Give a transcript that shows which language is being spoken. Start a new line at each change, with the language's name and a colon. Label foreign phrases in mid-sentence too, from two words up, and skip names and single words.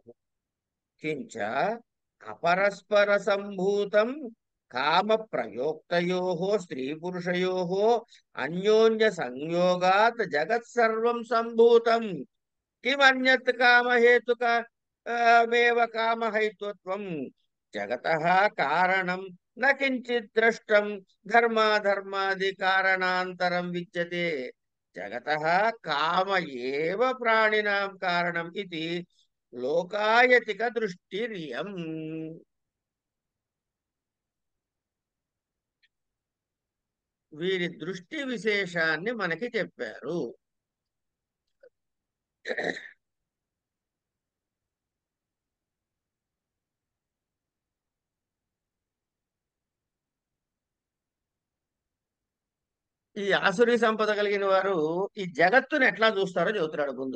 Sanskrit: కించ అపరస్పర సంభూతం కామ ప్రయోక్తయోః స్త్రీ పురుషయోః అన్యోన్య సంయోగాత్ జగత్ సర్వం సంభూతం కిమన్యత్ కామహేతుక మేవ కామహైతుత్వం జగతః కారణం న కించిత్ ద్రష్టం ధర్మాధర్మాది కారణాంతరం విద్యతే జగతః కామ ఏవ ప్రాణినాం కారణం ఇది లోకాయతిక దృష్టిరియం.
Telugu: వీరి దృష్టి విశేషాన్ని మనకి చెప్పారు. ఈ ఆసురీ సంపద కలిగిన వారు ఈ జగత్తుని ఎట్లా చూస్తారో చెబుతున్నాడు ముందు.